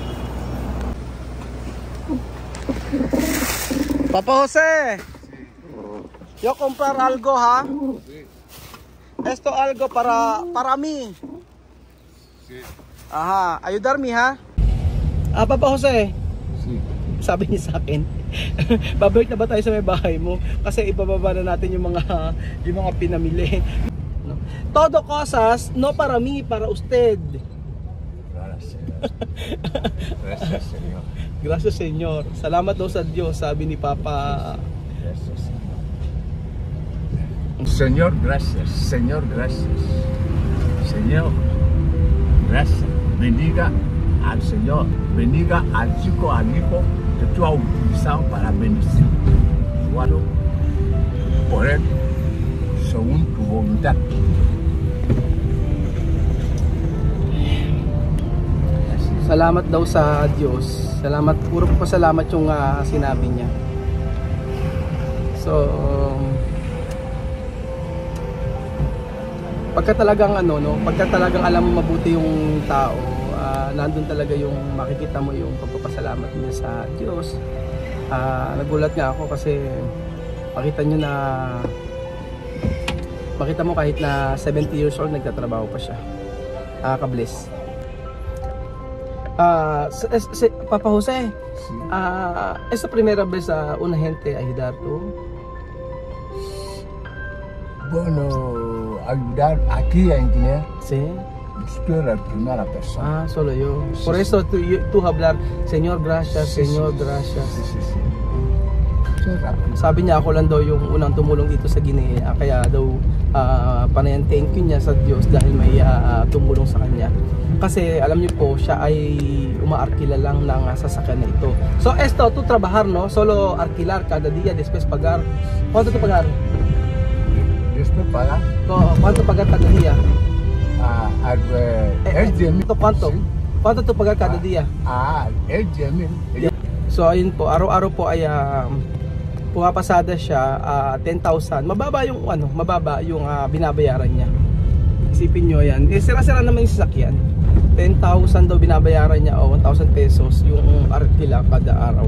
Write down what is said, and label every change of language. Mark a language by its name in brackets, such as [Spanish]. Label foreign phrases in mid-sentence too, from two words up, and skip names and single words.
[Spanish] Papa Jose, yo comprar algo ha? Esto algo para mí. Ajá, ayudarme ha? [Filipino] Papa Jose, sabi niya sa akin, babalik na ba tayo sa may bahay mo? Kasi ibababa na natin yung mga pinamili. [Spanish] No? Todo cosas, no para mí, para usted. Gracias. Gracias, Señor. Gracias, Señor. [Filipino] Salamat daw sa Diyos, sabi ni Papa. [Spanish] Gracias, Señor. Señor, gracias. Señor, gracias. Señor, gracias. Bendiga al Señor. Bendiga al chico, al hijo que tú has utilizado para bendecir. Igual por él, según tu voluntad. [Filipino] Salamat daw sa Diyos. Salamat, puro pasalamat yung sinabi niya. So, pagka talagang pagka talagang alam mo mabuti yung tao, nandun talaga yung makikita mo yung pagpapasalamat niya sa Diyos. Nagulat nga ako kasi makita mo kahit na 70 [English] years old [Filipino] nagtatrabaho pa siya. Ka-bless. Papa Jose, [Spanish] Sí. esta primera vez a una gente ayudar tú. Bueno, ayudar aquí en Guinea, Sí. usted es la primera persona. Solo yo. Sí, Por sí. eso tú hablar, Señor, gracias, Sí, Señor, sí, gracias. Sí, sí, sí. Usted es la primera. [Filipino] Sabi niya ako lang daw yung unang tumulong dito sa Guinea, kaya daw panayan [English] thank you [Filipino] niya sa Diyos dahil may tumulong sa kanya. Kasi alam niyo po, siya ay umaarkila lang ng sasakyan na ito. [Spanish] So esto, tú trabajar, no? Solo alquilar cada día, después pagar. ¿Cuánto tú pagar? Después pagar ¿Cuánto pagar cada día? es 10,000. ¿Cuánto? Sí. ¿Cuánto tú pagar cada día? Es 10,000. [Filipino] So ayun po, araw-araw po ay pumapasada siya 10,000. Mababa yung binabayaran niya. Isipin nyo yan. Sira-sira naman yung sasakyan. 10,000 daw binabayaran niya o 1,000 pesos yung arkila kada araw.